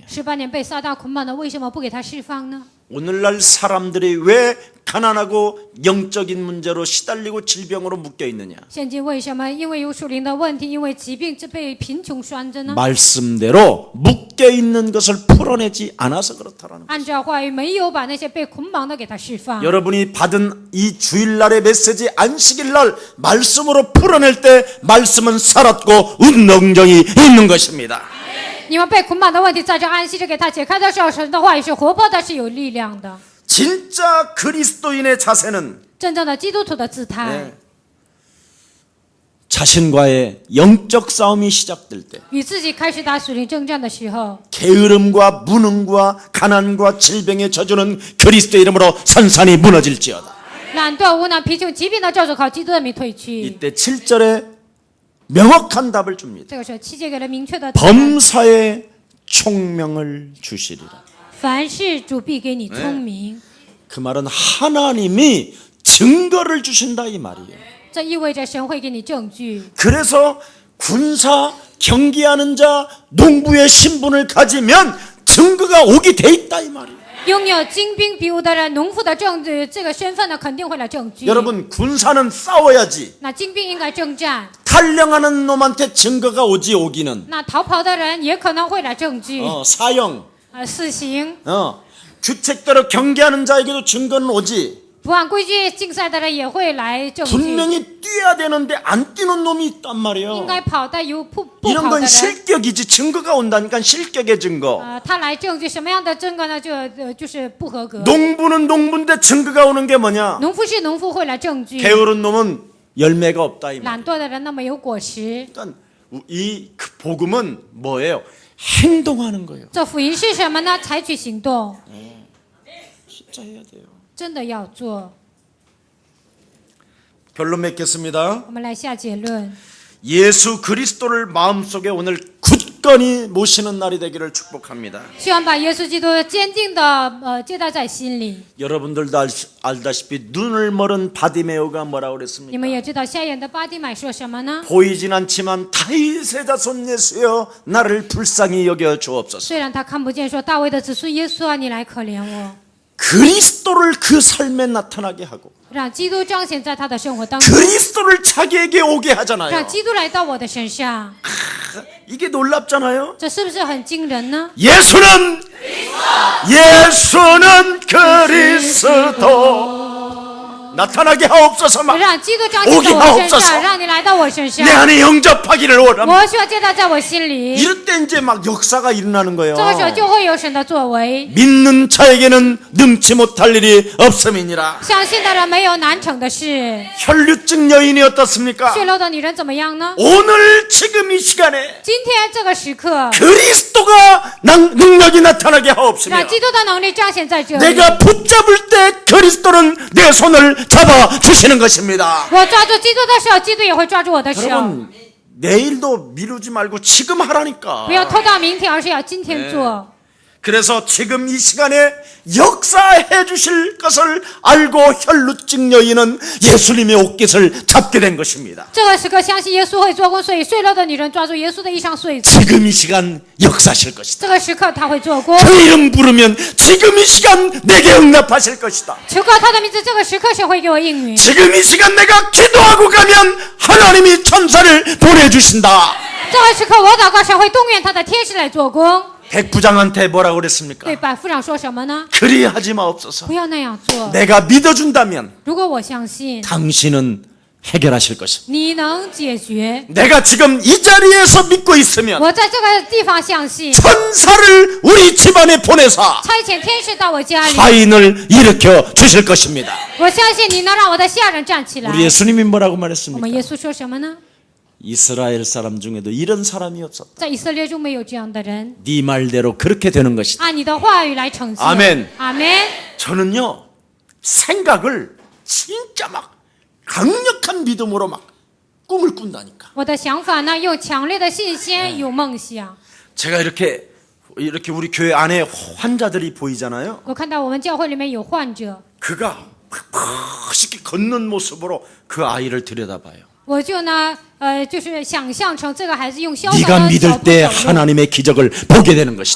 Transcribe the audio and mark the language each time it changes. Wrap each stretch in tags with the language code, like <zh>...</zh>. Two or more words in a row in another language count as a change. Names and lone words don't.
<zh>18 年被撒旦捆绑的，为什么不给他释放呢？</zh> <ko>오늘날 사람들이 왜 가난하고 영적인 문제로 시달리고 질병으로 묶여있느냐.</ko> <zh>现今为什么？因为有属灵的问题，因为疾病被贫穷拴着呢？</zh> <ko>말씀대로 묶여있는 것을 풀어내지 않아서 그렇다라는 거예요.</ko> <zh>按照话语，没有把那些被捆绑的给他释放。</zh> <ko>여러분이 받은 이 주일날의 메시지 안식일날 말씀으로 풀어낼 때 말씀은 살았고 운동정이 있는 것입니다.</ko> <zh>你们被捆绑的问题，在这安息日给他解开的时候，神的话语是活泼的，是有力量的。</zh> <ko>진짜 그리스도인의 자세는</ko> <zh>真正的基督徒的姿态，</zh> <ko>네. 자신과의 영적 싸움이 시작될 때</ko> <zh>与自己开始打属灵征战的时候，</zh> <ko>게으름과 무능과 가난과 질병의 저주는 그리스도의 이름으로 산산이 무너질지어다.</ko> <zh>懒惰、无能、贫穷、疾病的咒诅靠基督的名退去。</zh> <ko>이때 7절에 명확한 답을 줍니다.</ko> <zh>这个时候7节给了明确的答案：</zh> <ko>범사에 총명을 주시리라.</ko> <zh>凡事主必给你聪明。</zh> <ko>그 말은 하나님이 증거를 주신다 이 말이에요.</ko> <zh>这意味着神会给你证据。</zh> <ko>그래서 군사 경기하는 자 농부의 신분을 가지면 증거가 오게 돼 있다 이 말이에요.</ko> <zh>拥有精兵比武的人、农夫的证据，这个身份呢，肯定会来证据。</zh> <ko>여러분 군사는 싸워야지.</ko> <zh>那精兵应该征战，</zh> <ko>탈령하는 놈한테 증거가 오지 오기는</ko> <zh>那逃跑的人也可能会来证据。</zh> <ko>사형</ko> <zh>死刑，</zh> <ko>규칙대로 경기하는 자에게도 증거는 오지.</ko> <zh>不按规矩竞赛的人也会来证据。</zh> <ko>분명히 뛰어야 되는데 안 뛰는 놈이 있단</ko> <zh>应</zh> <ko>말이에요.</ko> <zh>该跑但有不</zh> <ko>이런</ko> <zh>跑的</zh> <ko>건</ko> <zh>人，</zh> <ko>실격이지. 증거가 온다니까 실격의 증거.</ko> <zh>他来证据什么样的证据呢？就是不合格。</zh> <ko>농부는 농부인데 증거가 오는 게 뭐냐?</ko> <zh>农夫是农夫会来证据，</zh> <ko>게으른 놈은 열매가 없다 이 말.</ko> <zh>懒惰的人那么有果实。</zh> <ko>그러니까 이 복음은 뭐예요? 행동하는 거예요.</ko> <zh>这福音是什么呢？采取行动，</zh> <ko>진짜 해야 돼요.</ko> <zh>真的要做。</zh> <ko>결론 맺겠습니다.</ko> <zh>我们来下结论。</zh> <ko>예수 그리스도를 마음속에 오늘 굳건히 모시는 날이 되기를 축복합니다.</ko> <zh>希望把耶稣基督坚定的接待在心里。</zh> <ko>여러분들도 알다시피 눈을 멀은 바디메오가 뭐라고</ko> <zh>你</zh> <ko>그랬습니까?</ko> <zh>们也知道瞎眼的巴底买说什么呢？</zh> <ko>보이진 않지만 다윗의 자손 예수여 나를 불쌍히 여겨 주옵소서.</ko> <zh>虽然他看不见，说大卫的子孙耶稣啊，你来可怜我，</zh> <ko>그리스도를 그 삶에 나타나게 하고</ko> <zh>让基督彰显在他的生活当中，</zh> <ko>그리스도를 자기에게 오게</ko> <zh>让</zh> <ko>하잖아요.</ko> <zh>基督来到我的身上，</zh> <ko>이게 놀랍잖아요.</ko> <zh>这是不是很惊人呢？</zh> <ko>예수는 그리스도 나타나게 하옵소서. 막</ko> <zh>让基督彰显在我身上，让你来到我身上</zh> <ko>내 ， 안에 영접하기를 원합니다.</ko> <zh>我需要接待在我心里。</zh> <ko>이럴 때 이제 막 역사가 일어나는 거예요.</ko> <zh>这个时候就会有神的作为。</zh> <ko>믿는 자에게는 능치 못할 일이 없음이니라.</ko> <zh>相信的人没有难成的事。</zh> <ko>혈류증 여인이 어떻습니까?</ko> <zh>血漏的女人怎么样呢？</zh> <ko>오늘 지금 이 시간에</ko> <zh>今天这个时刻，</zh> <ko>그리스도가 능력이 나타나게 하옵시며</ko> <zh>让基督的能力彰显在这里。</zh> <ko>내가 붙잡을 때 때 그리스도는 내 손을 잡아 주시는 것입니다.</ko> <zh>我抓住基督的手，基督也会抓住我的手。</zh> <ko>여러분 내일도 미루지 말고 지금 하라니까.</ko> <zh>不要拖到明天，而是要今天做。</zh> <ko>그래서 지금 이 시간에 역사해 주실 것을 알고 혈루증 여인은 예수님의 옷깃을 잡게 된 것입니다.</ko> <zh>这个时刻相信耶稣会做工，所以睡了的女人抓住耶稣的衣裳睡着。</zh> <ko>지금 이 시간 역사하실 것이다.</ko> <zh>这个时刻他会做工，</zh> <ko>그 이름 부르면 지금 이 시간 내게 응답하실 것이다.</ko> <zh>求告他的名字，这个时刻神会给我应允。</zh> <ko>지금 이 시간 내가 기도하고 가면 하나님이 천사를 보내주신다.</ko> <zh>这个时刻我祷告，神会动员他的天使来做工。</zh> <ko>백부장한테 뭐라고 그랬습니까?</ko> <zh>对百夫长说什么呢？</zh> <ko>그리하지 마옵소서.</ko> <zh>不要那样做。</zh> <ko>내가 믿어준다면</ko> <zh>如果我相信</zh> <ko>당신은 해결하실 것이다.</ko> <zh>你能解决，</zh> <ko>내가 지금 이 자리에서 믿고 있으면</ko> <zh>我在这个地方相信，</zh> <ko>천사를 우리 집안에 보내사</ko> <zh>差遣天使到我家里，</zh> <ko>하인을 일으켜 주실 것입니다.</ko> <zh>我相信你能让我的下人站起来。</zh> <ko>우리 예수님이 뭐라고</ko> <zh>我们</zh> <ko>말했습니까?</ko> <zh>耶稣说什么呢？</zh> <ko>이스라엘 사람 중에도 이런 사람이 없었다.</ko> <zh>在以色列中没有这样的人，</zh> <ko>네 말대로 그렇게 되는 것이다.</ko> <zh>按你的话语来成就。</zh> <ko>아멘</ko> <zh>阿门。</zh> <ko>저는요 생각을 진짜 막 강력한 믿음으로 막 꿈을 꾼다니까.</ko> <zh>我的想法呢，有强烈的信心，有梦想。</zh> <ko>제가 이렇게 우리 교회 안에 환자들이 보이잖아요.</ko> <zh>我看到我们教会里面有患者，</zh> <ko>그가 멋있게 걷는 모습으로 그 아이를 들여다봐요.</ko> <zh>我就呢，就是想象成这个孩子用潇洒</zh> <ko>네가</ko> <zh>的脚</zh> <ko>믿을</ko> <zh>步</zh> <ko>때</ko> <zh>走路。</zh> <ko>하나님의 기적을 보게 되는 것이다.</ko>